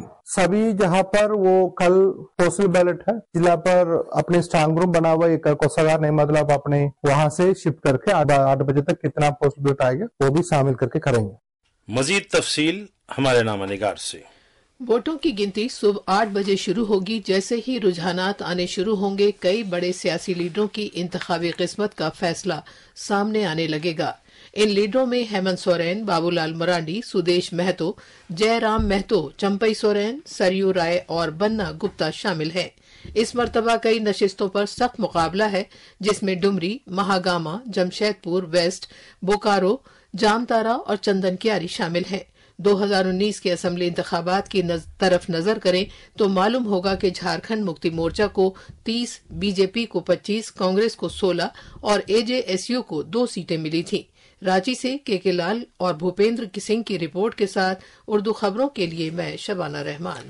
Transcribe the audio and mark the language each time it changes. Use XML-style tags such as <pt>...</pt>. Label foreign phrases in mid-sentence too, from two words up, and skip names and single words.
<ur>سبھی جہاں پر وہ کل</ur> <en>postal ballot</en> <ur>ہے ضلع پر اپنے</ur> <en>strong room</en> <ur>بنا ہوا ہے، کوساگار نہیں مطلب اپنے وہاں سے شفٹ کر کے 8 بجے تک کتنا</ur> <en>postal ballot</en> <ur>آئے گا وہ بھی شامل کر کے کریں گے۔ مزید تفصیل ہمارے نامہ نگار سے۔ ووٹوں کی گنتی صبح 8 بجے شروع ہوگی۔ جیسے ہی رجحانات آنے شروع ہوں گے، کئی بڑے سیاسی لیڈروں کی انتخابی قسمت کا فیصلہ سامنے آنے لگے گا۔ ان لیڈروں میں ہیمنت سورین، بابو لال مرانڈی، سدیش مہتو، جے رام مہتو، چمپئی سورین، سریو رائے اور بننا گپتا شامل ہیں۔ اس مرتبہ کئی نشستوں پر سخت مقابلہ ہے، جس میں ڈمری، مہاگاما، جمشید پور ویسٹ، بوکارو، جامتارا اور چندن کیاری شامل ہیں۔ 2019 کے اسمبلی انتخابات کی طرف نظر کریں تو معلوم ہوگا کہ جھارکھنڈ مکتی مورچہ کو 30، بی جے پی کو 25، کانگریس کو 16 اور اے جے ایس یو کو 2 سیٹیں ملی تھیں۔ رانچی سے کے لال اور بھوپیندر سنگھ کی رپورٹ کے ساتھ اردو خبروں کے لیے میں شبانہ رحمان۔</ur>